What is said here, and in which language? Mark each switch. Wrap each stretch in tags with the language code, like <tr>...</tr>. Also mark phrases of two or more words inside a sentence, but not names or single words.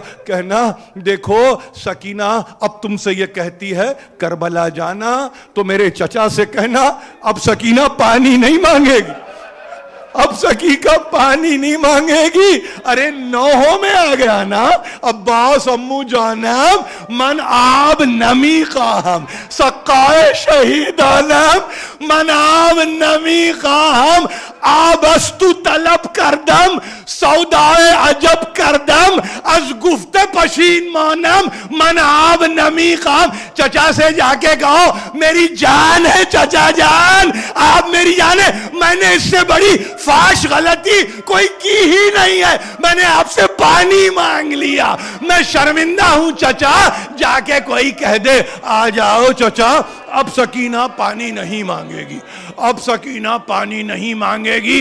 <ur>کہنا دیکھو سکینہ اب تم سے یہ کہتی ہے کربلا جانا تو میرے چچا سے کہنا اب سکینہ پانی نہیں مانگے گی. ارے نوحوں میں آ گیا نا.</ur> <fa>عباس امو جانم من آب نمی خواہم سقائے شہیدانم من آب نمی خواہم آبستو طلب کردم سودائے عجب کردم از گفت پشین مانم من آب نمی خواہم.</fa> <ur>چچا سے جا کے کہو میری جان ہے چچا جان آپ میری جان ہے. میں نے اس سے بڑی فاش غلطی کوئی کی ہی نہیں ہے. میں نے آپ سے پانی مانگ لیا. میں شرمندہ ہوں چچا. جا کے کوئی کہہ دے آ جاؤ چچا اب سکینہ پانی نہیں مانگے گی.</ur>